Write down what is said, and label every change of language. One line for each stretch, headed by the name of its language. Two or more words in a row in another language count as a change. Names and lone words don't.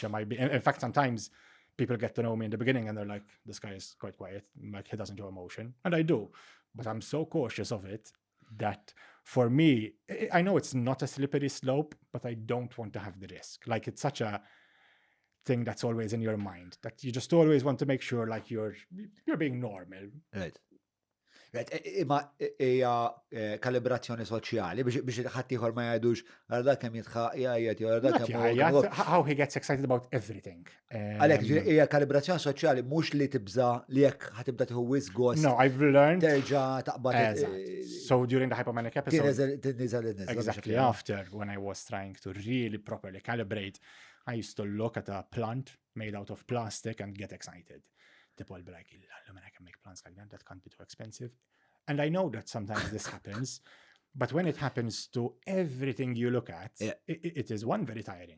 English: In fact, sometimes people get to know me in the beginning and they're like, this guy is quite quiet, like he doesn't show emotion. And I do, but I'm so cautious of it that for me, I know it's not a slippery slope, but I don't want to have the risk. Like, it's such a thing that's always in your mind, that you just always want to make sure like you're being normal. Right.
Maltese: Imma hija kalibrazzjoni soċjali biex ħadd ieħor ma jgħidux għal kemm jitħaq
English: how he gets excited about everything.
Maltese: Għalhekk hija kalibrazzjoni soċjali mhux li tibża li jekk ħatibda tieħu wisq gost.
English: No, I've learned
Maltese: terġa' taqbad.
English: So during the hypomanic episode, exactly after, when I was trying to really properly calibrate, I used to look at a plant made out of plastic and get excited. People be like, I can make plants like that can't be too expensive. And I know that sometimes this happens, but when it happens to everything you look at, it is very tiring.